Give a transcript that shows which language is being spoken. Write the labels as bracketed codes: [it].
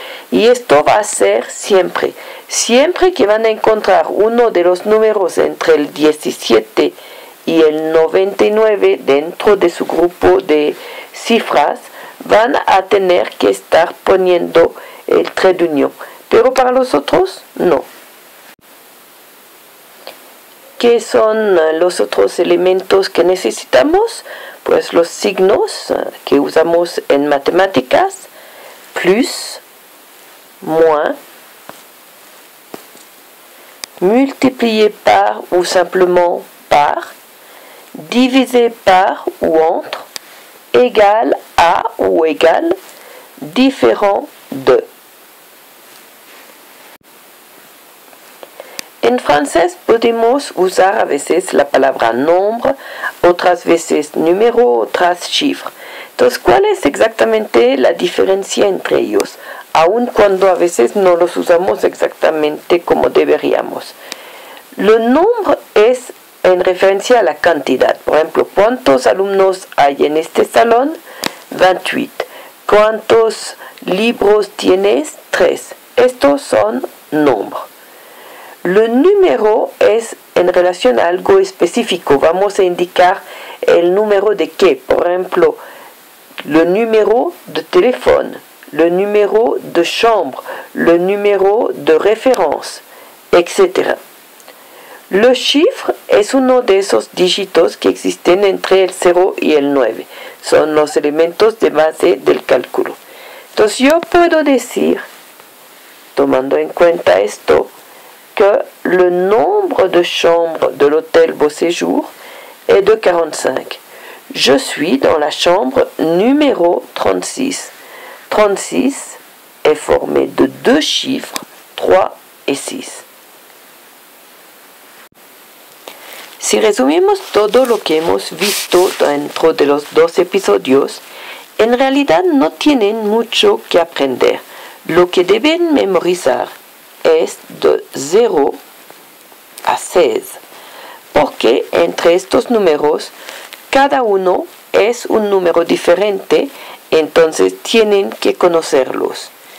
[es] Y esto va a ser siempre. Siempre que van a encontrar uno de los números entre el 17 y el 99 dentro de su grupo de cifras, van a tener que estar poniendo el trait d'union. Pero para los otros, no. ¿Qué son los otros elementos que necesitamos? Pues los signos que usamos en matemáticas, [fr] plus, moins, multiplier par ou simplement par, diviser par ou entre, égal à ou égal, différent de. [es] En francés podemos usar a veces la palabra nombre, otras veces número, otras cifras. Entonces, ¿cuál es exactamente la diferencia entre ellos? Aun cuando a veces no los usamos exactamente como deberíamos. El nombre es en referencia a la cantidad. Por ejemplo, ¿cuántos alumnos hay en este salón? 28. ¿Cuántos libros tienes? 3. Estos son nombres. El número es en relación a algo específico. Vamos a indicar el número de qué. Por ejemplo, [fr] le numéro de téléphone, le numéro de chambre, le numéro de référence, etc. [es] Le chiffre es uno de esos dígitos que existen entre el 0 y el 9. Son los elementos de base del cálculo. Entonces yo puedo decir, tomando en cuenta esto, [fr] que le nombre de chambres de l'hôtel Beau Séjour est de 45. Je suis dans la chambre numéro 36. 36 est formé de deux chiffres, 3 et 6. [es] Si resumimos todo lo que hemos visto dentro de los 2 episodios, en realidad no tienen mucho que aprender. Lo que deben memorizar es de 0 a 6, porque entre estos números cada uno es un número diferente, entonces tienen que conocerlos.